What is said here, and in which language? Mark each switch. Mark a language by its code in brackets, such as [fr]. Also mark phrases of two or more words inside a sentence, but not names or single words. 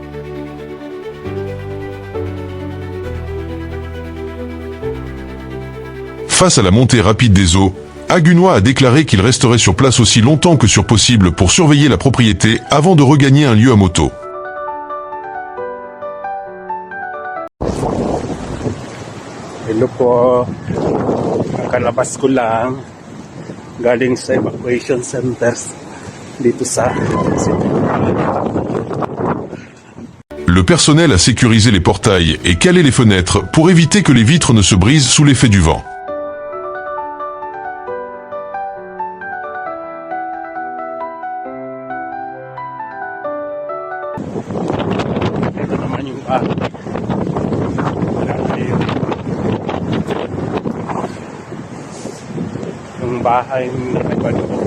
[fr] Face à la montée rapide des eaux, Agunois a déclaré qu'il resterait sur place aussi longtemps que sur possible pour surveiller la propriété avant de regagner un lieu à moto. [tl] Hello po. Nakalabas ko lang galing sa [en] evacuation centers [tl] dito sa City. [fr] Le personnel a sécurisé les portails et calé les fenêtres pour éviter que les vitres ne se brisent sous l'effet du vent. [tl] Ito naman yung yung bahay ni Ecuador.